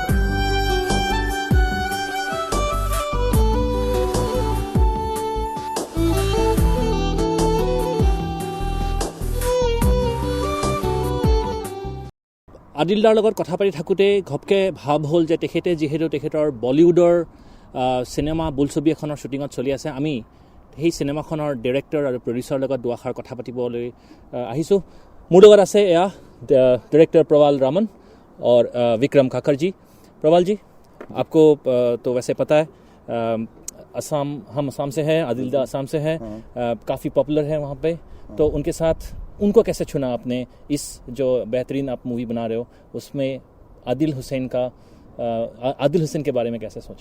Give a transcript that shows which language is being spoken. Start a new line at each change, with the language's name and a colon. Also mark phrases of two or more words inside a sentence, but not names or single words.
Assamese: আদিলদাৰ লগত কথা পাতি থাকোঁতে ঘপকে ভাৱ হ'ল যে তেখেতে যিহেতু তেখেতৰ বলিউডৰ চিনেমা বোলছবি এখনৰ শ্বুটিঙত চলি আছে আমি সেই চিনেমাখনৰ ডিৰেক্টৰ আৰু প্ৰডিউচাৰৰ লগত দুআষাৰ কথা পাতিবলৈ আহিছোঁ মোৰ লগত আছে এয়া
Hindi: डायरेक्टर प्रवाल रामन और विक्रम काकर जी। प्रवाल जी, आपको तो वैसे पता है असम, हम असम से हैं, आदिलदा असम से हैं, काफ़ी पॉपुलर है वहाँ पे, तो उनके साथ उनको कैसे चुना आपने? इस जो बेहतरीन आप मूवी बना रहे हो उसमें आदिल हुसैन के बारे में कैसे सोचा?